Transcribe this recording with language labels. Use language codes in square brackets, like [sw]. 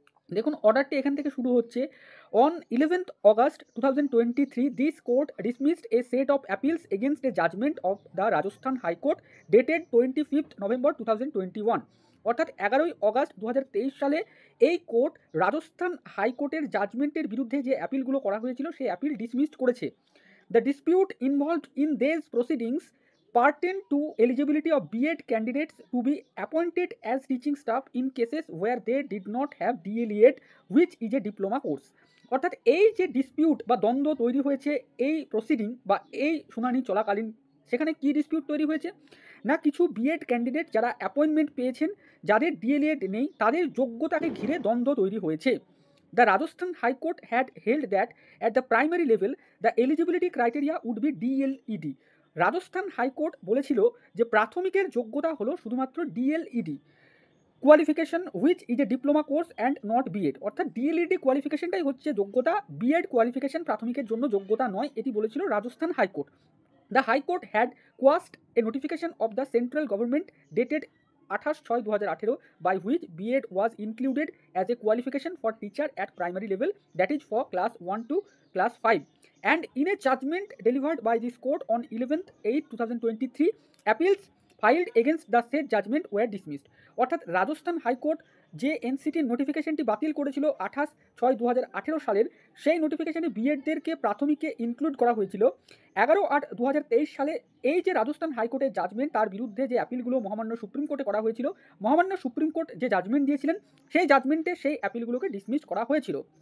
[bn] দেখুন, অর্ডারটি এখান থেকে শুরু হচ্ছে। [en] On 11th August 2023 this court dismissed a set of appeals against a judgment of the Rajasthan high court dated 25th November 2021। [bn] অর্থাৎ 11ই অগাস্ট 2023 সালে এই কোর্ট রাজস্থান হাইকোর্টের জাজমেন্টের বিরুদ্ধে যে অ্যাপিলগুলো করা হয়েছিল সেই অ্যাপিল ডিসমিসড করেছে। [en] The dispute involved in these proceedings pertain to eligibility of B.Ed candidates to be appointed as teaching staff in cases where they did not have DLED, which is a diploma course. [bn] অর্থাৎ এই যে dispute বা দ্বন্দ্ব তৈরি হয়েছে এই proceeding বা এই শুনানি চলাকালীন, সেখানে কি ডিসপিউট তৈরি হয়েছে না, কিছু বিএড ক্যান্ডিডেট যারা অ্যাপয়েন্টমেন্ট পেয়েছেন, যাদের ডিএলএড নেই, তাদের যোগ্যতাকে ঘিরে দ্বন্দ্ব তৈরি হয়েছে। [en] The Rajasthan High Court had held that at the primary level the eligibility criteria would be DLED. [bn] Rajasthan high court বলেছিল যে প্রাথমিকের যোগ্যতা হলো শুধুমাত্র DLED qualification, [en] Which is a diploma course and not BEd. [bn] অর্থাৎ ডিএলইডি কোয়ালিফিকেশনটাই হচ্ছে যোগ্যতা, বিএড কোয়ালিফিকেশন প্রাথমিকের জন্য যোগ্যতা নয়, এটি বলেছিল Rajasthan high court. [en] The high court had quashed a notification of the central government dated 28/6/2018 by which B.Ed was included as a qualification for teacher at primary level, that is for class 1 to class 5. And in a judgment delivered by this court on 11th/8/2023, appeals filed against the said judgment were dismissed. [bn] অর্থাৎ Rajasthan high court যে এনসিটির নোটিফিকেশনটি বাতিল করেছিল 28/6/2018 সালের, সেই নোটিফিকেশনে বিএডদেরকে প্রাথমিকে include করা হয়েছিল। 11/8/2023 সালে এই যে রাজস্থান হাইকোর্টের জাজমেন্ট, তার বিরুদ্ধে যে অ্যাপিলগুলো মহামান্য সুপ্রিম কোর্টে করা হয়েছিল, মহামান্য সুপ্রিম কোর্ট যে জাজমেন্ট দিয়েছিলেন সেই জাজমেন্টে সেই অ্যাপিলগুলোকে ডিসমিস করা হয়েছিল।